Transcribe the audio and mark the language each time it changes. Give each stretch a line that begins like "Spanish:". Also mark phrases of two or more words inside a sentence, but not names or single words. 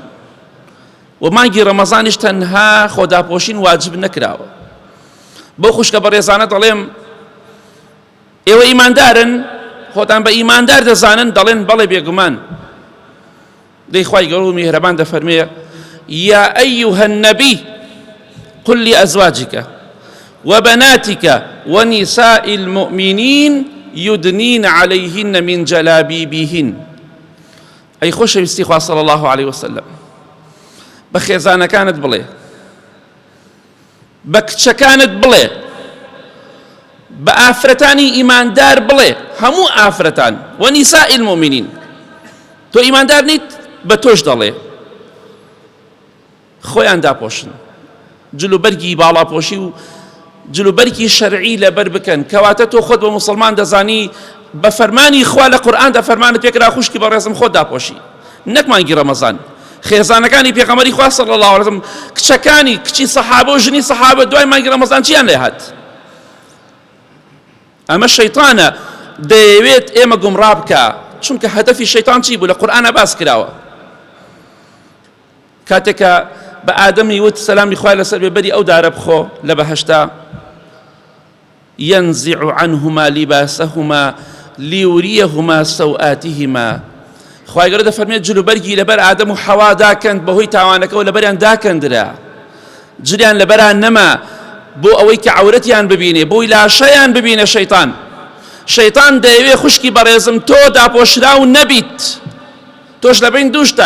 Central Kurdish: و مانگی ڕەمەزانیش تەنها خۆداپۆشین واجب نەکراوە. بۆ خوشکە بەڕێزانە دەڵێم ئێوە ئیماندارن، خۆتان بە ئیماندار دەزانن، دەڵێن بەڵێ بێگومان. دەی خوای گەورە و میهرەبان دەفەرمێ
Arabic: یا ئەیوهە النەبی قل لأزواجك وبناتك ونساء المؤمنين يدنين عليهن من جلابيبهن.
Central Kurdish: أي خۆشەویستی خوا
Arabic: صلی الله عليه وسلم
Central Kurdish: بە خێزانەکانت بڵێ، بە کچەکانت بڵێ، بە ئافرەتانی ئیماندار بڵێ، هەموو ئافرەتان
Arabic: ونساء المؤمنين.
Central Kurdish: تۆ ئیماندار نیت بە تۆش دەڵێ خۆیان داپۆشن، جلوبەرگی باڵاپۆشی و جلوبەرگی شەرعی لەبەر بکەن. کەواتە تۆ خۆت بە موسڵمان دەزانی بە فەرمانی خوا لە قورئاندا فەرمانت پێکرا خوشکی بەڕێزم خۆت داپۆشی، نەک مانگی ڕەمەزان. خێزانەکانی پێغەمبەری خوا
Arabic: صلی الله علیه وسلم
Central Kurdish: کچەکانی کچی سەحابە و ژنی سەحابە دوای مانگی ڕەمەزان چیان لێ هات؟ ئەمە شەیطانە دەیەوێت ئێمە گومڕا بکە، چونکە هەدەفی شەیطان چی بوو؟ لە قورئانە باس کراوە. کاتێکە بە ئادەمی وت سەلامی خوای لەسەر بێ بەری ئەو دارە بخۆ لە بەهەشتا
Arabic: ينزع عنهما لباسهما ليريهما سوآتهما.
Central Kurdish: خوای گەورە دەفەرمێت جلوبەرگی لەبەر ئادەم و حەوا داکەند بەهۆی تاوانەکەەوە لەبەریان داکەندرا، جریان لەبەران نەما بۆ ئەوەی کە عەورەتیان ببینێ، بۆی لاشەیان ببینە. شەیطان دەیەوێ خوشکی بەڕێزم تۆ داپۆشراو نەبیت، تۆش لەبین دووشتای.